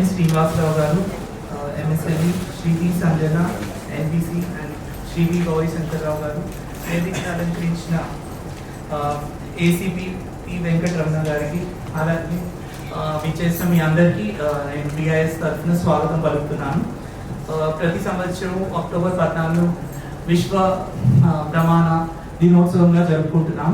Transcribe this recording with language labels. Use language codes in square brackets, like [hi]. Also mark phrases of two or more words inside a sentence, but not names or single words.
[en] Srinivasarao Garu, MSLE, Shri P. Sanjana, NBC, and Shri V. Gauri Shankar Rao Garu, Vedic Alankarinchina ACP P. [te] Venkatramana Gariki, అలాగే విచ్చేసిన మీ అందరికీ నేను BIS తరఫున స్వాగతం పలుకుతున్నాను. ప్రతి సంవత్సరం అక్టోబర్ 14 విశ్వ ప్రమాణ దినోత్సవంగా జరుపుకుంటున్నాము.